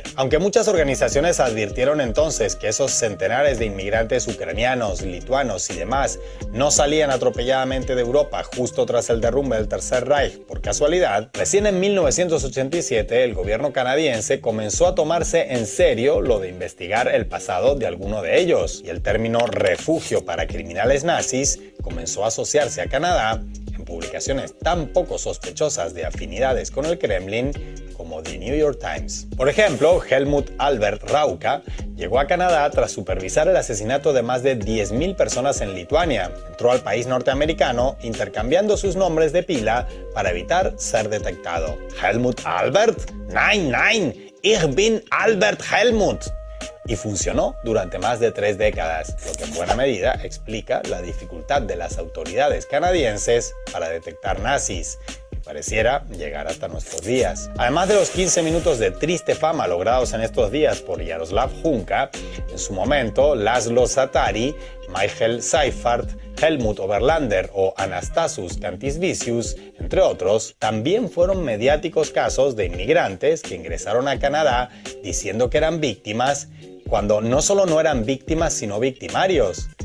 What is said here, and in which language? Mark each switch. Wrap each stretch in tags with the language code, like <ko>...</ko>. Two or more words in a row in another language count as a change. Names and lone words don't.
<es>Aunque muchas organizaciones advirtieron entonces que esos centenares de inmigrantes ucranianos, lituanos y demás no salían atropelladamente de Europa justo tras el derrumbe del Tercer Reich por casualidad, recién en 1987 el gobierno canadiense comenzó a tomarse en serio lo de investigar el pasado de alguno de ellos, y el término refugio para criminales nazis comenzó a asociarse a Canadá en publicaciones tan poco sospechosas de afinidades con el Kremlin como The New York Times. Por ejemplo, Helmut Albert Rauka llegó a Canadá tras supervisar el asesinato de más de 10.000 personas en Lituania. Entró al país norteamericano intercambiando sus nombres de pila para evitar ser detectado. Helmut Albert?</es> <de>Nein, nein, ich bin Albert Helmut.</de> <es>Y funcionó durante más de 3 décadas, lo que en buena medida explica la dificultad de las autoridades canadienses para detectar nazis, que pareciera llegar hasta nuestros días. Además de los 15 minutos de triste fama logrados en estos días por Yaroslav Hunka, en su momento Laszlo Satari, Michael Seifert, Helmut Oberlander o Anastasus Kantisvicius, entre otros, también fueron mediáticos casos de inmigrantes que ingresaron a Canadá diciendo que eran víctimas, cuando no solo no eran víctimas sino victimarios.</es>